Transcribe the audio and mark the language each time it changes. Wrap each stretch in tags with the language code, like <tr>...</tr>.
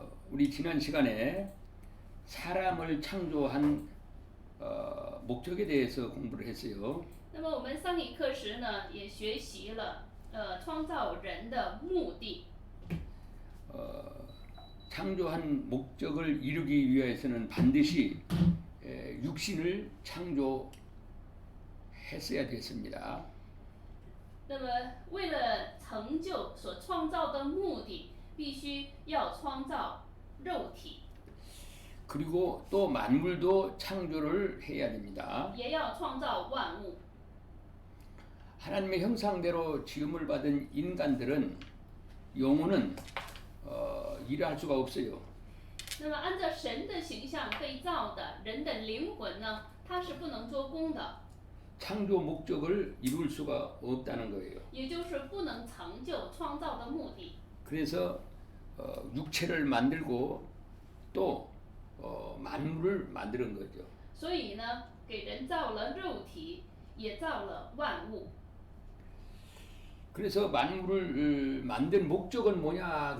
<ko>우리 지난 시간에 사람을 창조한 목적에 대해서 공부를 했어요.</ko> <zh>那么我们上一课时呢，也学习了创造人的目的。</zh> <ko>창조한 목적을 이루기 위해서는 반드시 육신을 창조했어야 됐습니다.</ko> <zh>那么为了成就所创造的目的，必须要创造肉体，</zh> <ko>그리고 또 만물도 창조를 해야 됩니다.</ko> <zh>也要创造万物。</zh> <ko>하나님의 형상대로 지음을 받은 인간들은 영혼은 일할 수가 없어요.</ko> <zh>那么按照神的形象被造的人的灵魂呢，它是不能做工的，</zh> <ko>창조 목적을 이룰 수가 없다는 거예요.</ko> <zh>也就是不能成就创造的目的。</zh> <ko>그래서 육체를 만들고 또 만물을 만드는 거죠.</ko> <zh>所以呢，给人造了肉体，也造了万物。</zh> <ko>그래서 만물을 만든 목적은 뭐냐?</ko>